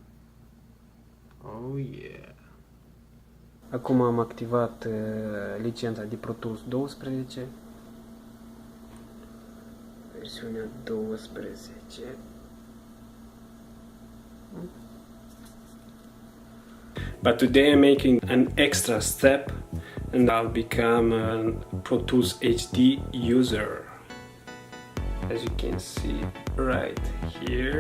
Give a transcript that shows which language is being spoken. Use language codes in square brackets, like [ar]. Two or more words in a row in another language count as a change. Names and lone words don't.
[en] Oh yeah! [ro] Acum am activat licența de Pro Tools 12. Versiunea 12. [en] But today I'm making an extra step and I'll become a Pro Tools HD user. As you can see right here.